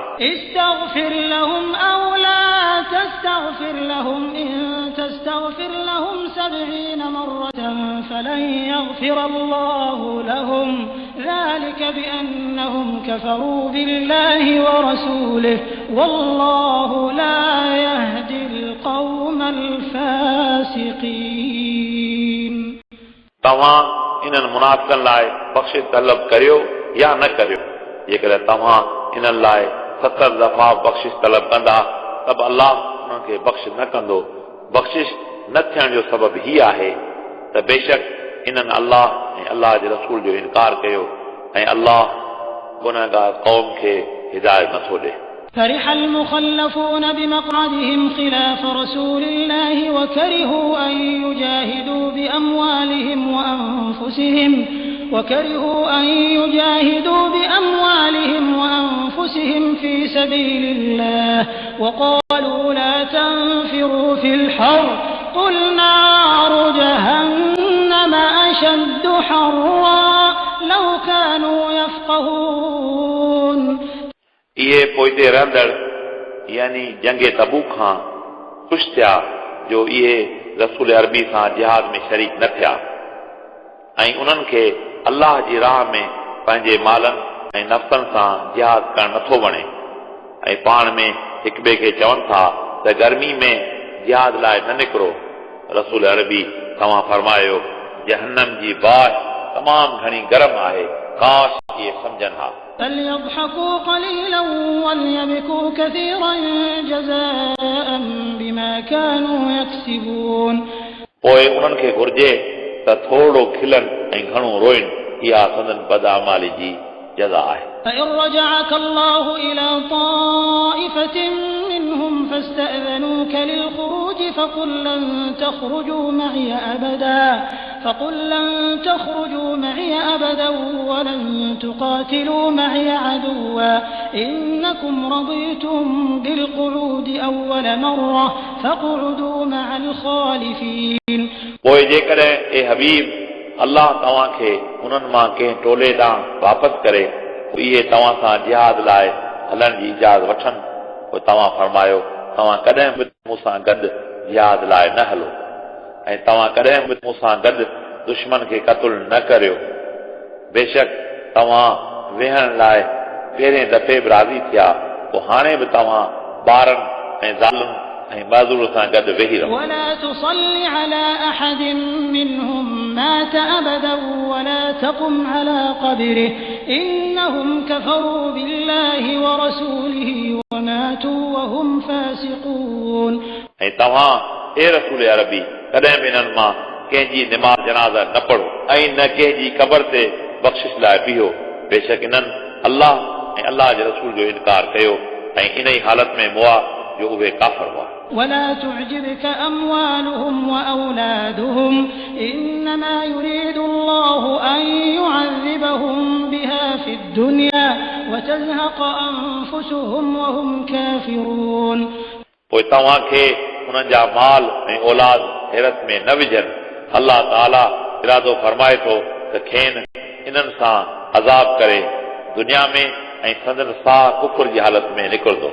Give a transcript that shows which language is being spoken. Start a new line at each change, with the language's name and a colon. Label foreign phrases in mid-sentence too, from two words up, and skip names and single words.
Arabic: استغفر لهم أو لا تستغفر لهم إن تستغفر لهم 70 مرة فلن يغفر الله لهم ذلك بأنهم كفروا بالله ورسوله والله لا يهدي القوم الفاسقين।
Sindhi: तव्हां इन्हनि मुनाफ़िक़नि लाइ बख़्शिश तलब करियो या न करियो, जेकॾहिं तव्हां इन्हनि लाइ 70 दफ़ा बख़्शिश तलब कंदा त बि अल्लाह उन्हनि खे बख़्श न कंदो। बख़्शिश न थियण जो सबबु हीउ आहे त बेशक इन्हनि अल्लाह ऐं अल्लाह जे रसूल जो इनकार कयो ऐं अल्लाह गुनहगार क़ौम खे हिदायत नथो ॾे।
Arabic: فرح المخلفون بمقعدهم خلاف رسول الله وكرهوا أن يجاهدوا بأموالهم وأنفسهم في سبيل الله وقالوا لا تنفروا في الحر قل نار جهنم أشد حرا لو كانوا يفقهون।
Sindhi: इहे पोइते रहंदड़ यानी जंगे तबूक खां ख़ुशि थिया जो इहे रसूल अरबी सां जिहाद में शरीक न थिया ऐं उन्हनि खे अल्लाह जी राह में पंहिंजे मालनि ऐं नफ़्सनि सां जिहाद करणु नथो वणे ऐं पाण में हिक ॿिए खे चवनि था त गर्मी में जिहाद लाइ न निकिरो। रसूल अरबी तव्हां फरमायो जहन्नम जी बाहि तमामु घणी गरम आहे, काश इहे सम्झनि हा।
Arabic: فليضحكوا قليلا وليبكوا كثيرا جزاء بما كانوا يكسبون
Sindhi: पोइ उन्हनि खे घुर्जे त थोरो खिलनि ऐं घणो रोइनि इहा संदन बदअमाली जी जज़ा आहे
Arabic: فإن رجعك الله إلى طائفة منهم فاستأذنوك للخروج فقل لن تخرجوا معي أبدا ولن تقاتلوا معي عدوا إنكم رضيتم بالقعود أول مرة فاقعدوا مع الخالفين
Sindhi: पोइ जेकॾहिं ए हबीब अल्लाह तव्हां खे उन्हनि मां कंहिं टोले ॾांहुं वापसि करे इहे तव्हां सां जिहाद लाइ हलण जी इजाज़त वठनि पोइ तव्हां फरमायो तव्हां कॾहिं बि मूंसां गॾु जिहाद लाइ न हलो ऐं तव्हां कॾहिं बि मूंसां गॾु दुश्मन खे क़त्ल न करियो बेशक तव्हां वेहण लाइ पहिरें दफ़े बि राज़ी थिया पोइ हाणे बि तव्हां ॿारनि ऐं ज़ालुनि ऐं माज़ूर सां गॾु वेही रहो
Arabic: ولا تصل على أحد منهم مات أبدا ولا تقم على قبره إنهم كفروا بالله ورسوله وماتوا وهم فاسقون
Sindhi: ऐं तव्हां ए रसूल अरबी कॾहिं बि इन्हनि मां कंहिंजी निमाज़ जनाज़ा न पढ़ो ऐं न कंहिंजी क़बर ते बख़्शिश लाइ बीहो बेशक इन्हनि अल्लाह ऐं अल्लाह जे रसूल जो इनकार कयो ऐं इन ई हालत में मुआ जो उहे काफ़िर हुआ
Arabic: ولا تعجبك أموالهم وأولادهم إنما يريد الله أن يعذبهم بها في الدنيا وتزهق أنفسهم وهم كافرون
Sindhi: पोइ तव्हां खे उन्हनि जा माल ऐं औलाद हैरत में न विझनि अल्लाह ताला इरादो फरमाए थो त खेनि इन्हनि सां अज़ाब करे दुनिया में ऐं संदन साह कुफर जी हालत में निकिरंदो